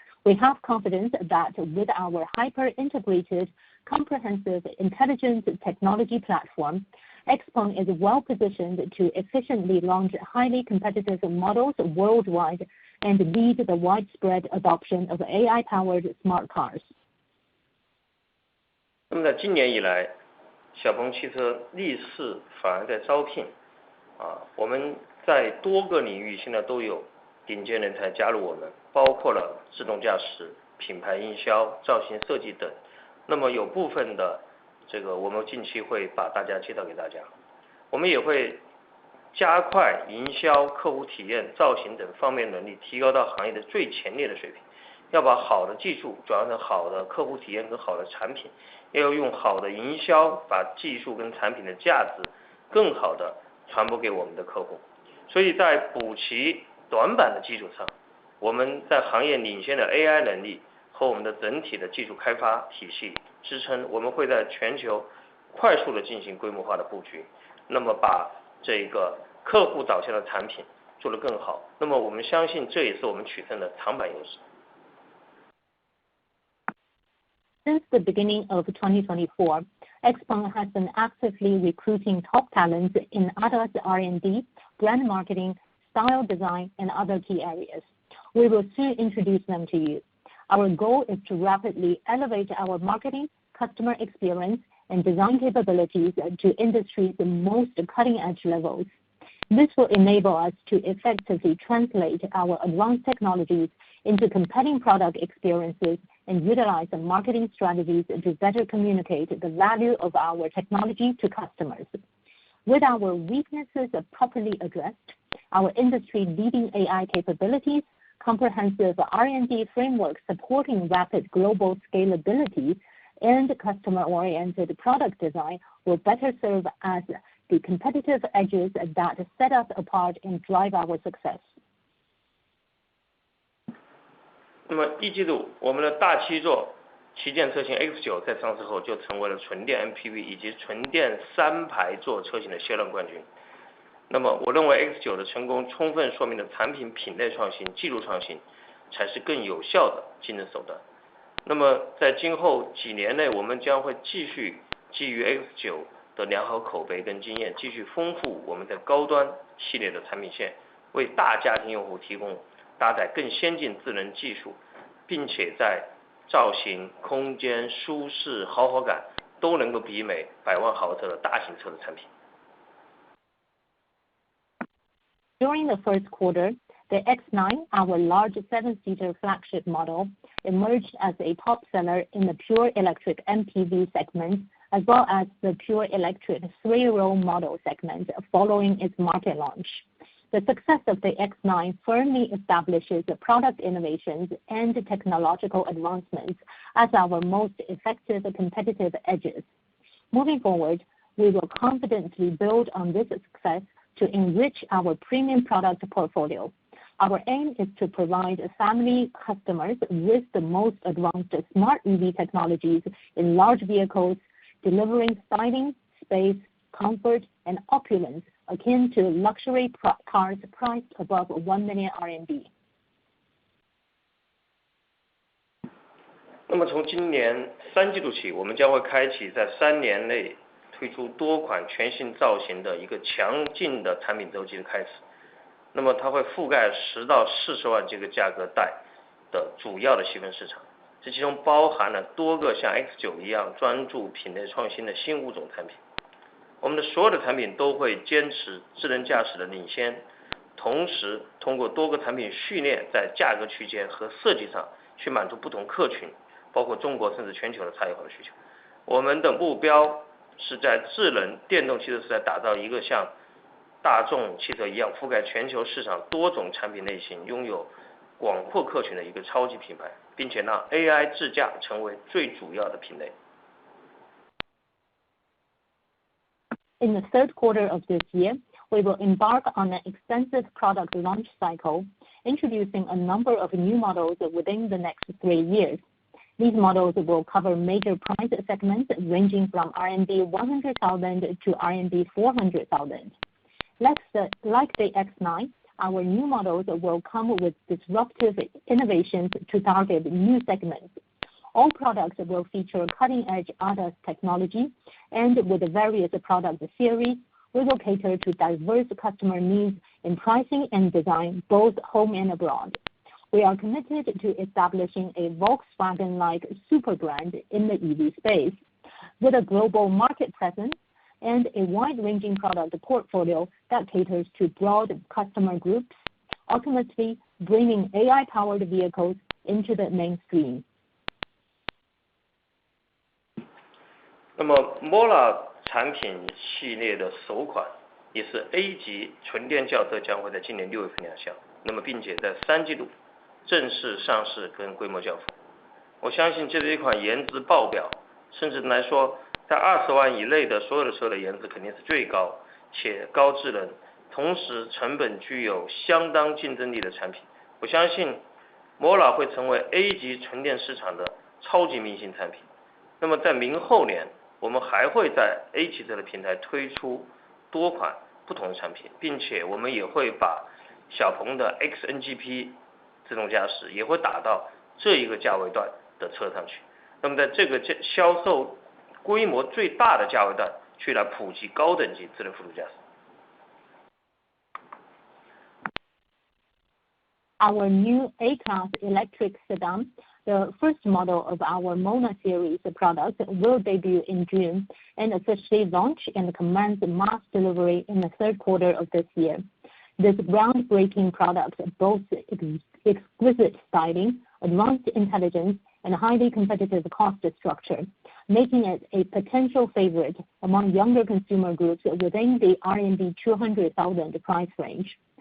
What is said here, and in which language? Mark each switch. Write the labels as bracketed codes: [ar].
[en] We have confidence that with our hyper-integrated, comprehensive intelligent technology platform, XPeng is well positioned to efficiently launch highly competitive models worldwide and lead the widespread adoption of AI-powered smart cars. [zh] 那么在今年以来，小鹏汽车逆势反而在招聘我们在多个领域现在都有顶尖人才加入我们，包括了自动驾驶、品牌营销、造型设计等。那么有部分的我们近期会把大家介绍给大家。我们也会加快营销、客户体验、造型等方面能力提高到行业的最前列的水平，要把好的技术转换成好的客户体验跟好的产品，要用好的营销把技术跟产品的价值更好的传播给我们的客户。所以在补齐短板的基础上，我们在行业领先的 AI 能力和我们的整体的技术开发体系支撑，我们会在全球快速的进行规模化的布局，那么把这个客户导向的产品做得更好，那么我们相信这也是我们取胜的长板优势。 [en] Since the beginning of 2024, XPeng has been actively recruiting top talents in ADAS R&D, brand marketing, style design, and other key areas. We will soon introduce them to you. Our goal is to rapidly elevate our marketing, customer experience, and design capabilities to industry's most cutting-edge levels. This will enable us to effectively translate our advanced technologies into compelling product experiences and utilize the marketing strategies to better communicate the value of our technology to customers. With our weaknesses properly addressed, our industry-leading AI capabilities, comprehensive R&D framework supporting rapid global scalability, and customer-oriented product design will better serve as the competitive edges that set us apart and drive our success. [zh] 那么一季度，我们的大七座旗舰车型 X9 在上市后就成为了纯电 MPV 以及纯电3排座车型的销量冠军。那么我认为 X9 的成功充分说明了产品品类创新、技术创新才是更有效的竞争手段。那么在今后几年内，我们将会继续基于 X9 的良好口碑跟经验，继续丰富我们在高端系列的产品线，为大家庭用户提供搭载更先进智能技术，并且在造型、空间、舒适、豪华感都能够媲美百万豪车的大型车的产品。 [en] During the first quarter, the X9, our large 7-seater flagship model, emerged as a top seller in the pure electric MPV segment, as well as the pure electric 3-row model segment following its market launch. The success of the X9 firmly establishes the product innovations and technological advancements as our most effective competitive edges. Moving forward, we will confidently build on this success to enrich our premium product portfolio. Our aim is to provide family customers with the most advanced smart EV technologies in large vehicles, delivering styling, space, comfort, and opulence akin to luxury cars priced above 1 million RMB. [zh] 那么从今年3季度起，我们将会开启在3年内推出多款全新造型的一个强劲的产品周期的开始。那么它会覆盖10到40万这个价格带的主要的细分市场，这其中包含了多个像 X9 一样专注品类创新的新物种产品。我们的所有的产品都会坚持智能驾驶的领先，同时通过多个产品序列在价格区间和设计上去满足不同客群，包括中国甚至全球的差异化的需求。我们的目标是在智能电动汽车时代打造一个像大众汽车一样覆盖全球市场多种产品类型，拥有广阔客群的一个超级品牌，并且让 AI 智驾成为最主要的品类。 [en] In the third quarter of this year, we will embark on an extensive product launch cycle, introducing a number of new models within the next 3 years. These models will cover major price segments ranging from RMB 100,000 to RMB 400,000. Like the X9, our new models will come with disruptive innovations to target new segments. All products will feature cutting-edge ADAS technology, and with the various product series, we will cater to diverse customer needs in pricing and design, both home and abroad. We are committed to establishing a Volkswagen-like super brand in the EV space, with a global market presence and a wide-ranging product portfolio that caters to broad customer groups, ultimately bringing AI-powered vehicles into the mainstream. [zh] 那么 Mola 产品系列的首款也是 A 级纯电轿车将会在今年6月份亮相，那么并且在3季度正式上市跟规模交付。我相信这是一款颜值爆表，甚至来说在20万以内的所有的车的颜值肯定是最高且高智能，同时成本具有相当竞争力的产品。我相信 Mola 会成为 A 级纯电市场的超级明星产品。那么在明后年，我们还会在 A 汽车的平台推出多款不同的产品，并且我们也会把小鹏的 XNGP 自动驾驶也会打到这一个价位段的车上去。那么在这个销售规模最大的价位段去来普及高等级智能辅助驾驶。 [en] Our new A-Class electric sedan, the first model of our Mona series products, will debut in June and officially launch and commence mass delivery in the third quarter of this year. This groundbreaking product boasts exquisite styling, advanced intelligence, and highly competitive cost structure, making it a potential favorite among younger consumer groups within the RMB 200,000 price range.